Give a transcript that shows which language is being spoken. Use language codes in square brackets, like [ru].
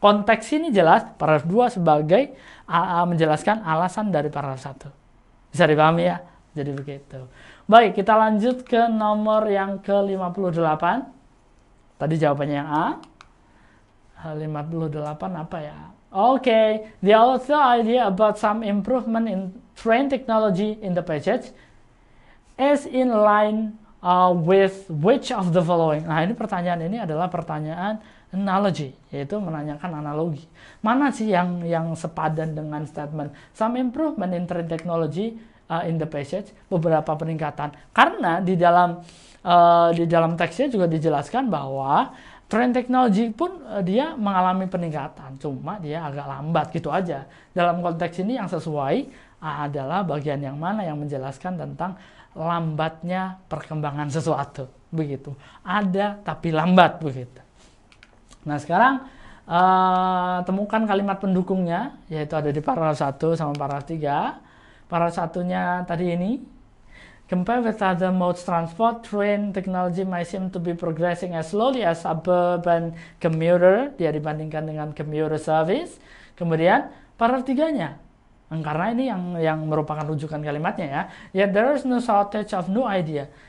[id] Konteks ini jelas, paragraf 2 sebagai menjelaskan alasan dari paragraf 1. Bisa dipahami ya? Jadi begitu. Baik, kita lanjut ke nomor yang ke-58. Tadi jawabannya yang A. 58 apa ya? [en] Okay, the author idea about some improvement in train technology in the passage is in line with which of the following. [id] Nah, ini pertanyaan ini adalah pertanyaan analogy, yaitu menanyakan analogi. Mana sih yang sepadan dengan [en] statement some improvement in train technology in the passage, [id] beberapa peningkatan. Karena di dalam teksnya juga dijelaskan bahwa train technology pun dia mengalami peningkatan, cuma dia agak lambat gitu aja. Dalam konteks ini yang sesuai adalah bagian yang mana yang menjelaskan tentang lambatnya perkembangan sesuatu, begitu. Ada tapi lambat, begitu. Nah, sekarang temukan kalimat pendukungnya, yaitu ada di paragraf 1 sama paragraf 3. Paragraf 1-nya tadi ini. [en] Compared with other modes transport, train technology may seem to be progressing as slowly as suburban commuter. [id] Dia dibandingkan dengan commuter service. Kemudian paragraf 3-nya. Karena ini yang merupakan rujukan kalimatnya ya. [en] Yet there is no shortage of new idea.